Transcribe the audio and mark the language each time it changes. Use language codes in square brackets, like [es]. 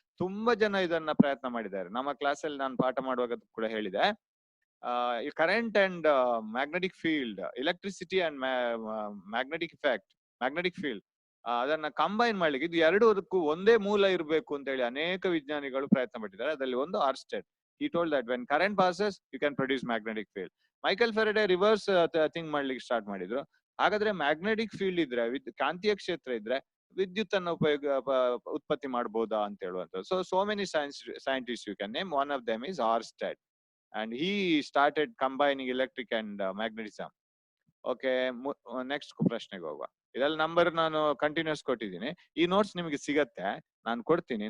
[kn] ತುಂಬಾ ಜನ ಇದನ್ನ ಪ್ರಯತ್ನ ಮಾಡಿದ್ದಾರೆ. ನಮ್ಮ ಕ್ಲಾಸಲ್ಲಿ ನಾನು ಪಾಠ ಮಾಡುವಾಗ ಕೂಡ ಹೇಳಿದೆ. Current and magnetic field, electricity and magnetic effect, magnetic field, ಅದನ್ನ ಕಂಬೈನ್ ಮಾಡ್ಲಿಕ್ಕೆ ಇದು ಎರಡಕ್ಕೂ ಒಂದೇ ಮೂಲ ಇರಬೇಕು ಅಂತ ಹೇಳಿ ಅನೇಕ ವಿಜ್ಞಾನಿಗಳು ಪ್ರಯತ್ನ ಪಟ್ಟಿದ್ದಾರೆ. ಅದರಲ್ಲಿ ಒಂದು ಆರ್ಸ್ಟೆಡ್. [en] He told that when current passes you can produce magnetic field. [kn] Michael ಫೆರಡೆ reverse think ಮಾಡ್ಲಿಕ್ಕೆ ಸ್ಟಾರ್ಟ್ ಮಾಡಿದ್ರು. ಹಾಗಾದ್ರೆ ಮ್ಯಾಗ್ನೆಟಿಕ್ ಫೀಲ್ಡ್ ಇದ್ರೆ, ಕಾಂತೀಯ ಕ್ಷೇತ್ರ ಇದ್ರೆ ವಿದ್ಯುತ್ ಅನ್ನು ಉತ್ಪತ್ತಿ ಮಾಡಬಹುದಾ ಅಂತ ಹೇಳುವಂತ. [en] So many scientists you can name. One of them is Oersted and he started combining electric and magnetism. [kn] Okay, next ಪ್ರಶ್ನೆಗೆ ಹೋಗುವ. ಇದೆಲ್ಲ ನಂಬರ್ ನಾನು ಕಂಟಿನ್ಯೂಸ್ ಕೊಟ್ಟಿದ್ದೀನಿ. ಈ ನೋಟ್ಸ್ ನಿಮಗೆ ಸಿಗತ್ತೆ, ನಾನು ಕೊಡ್ತೀನಿ.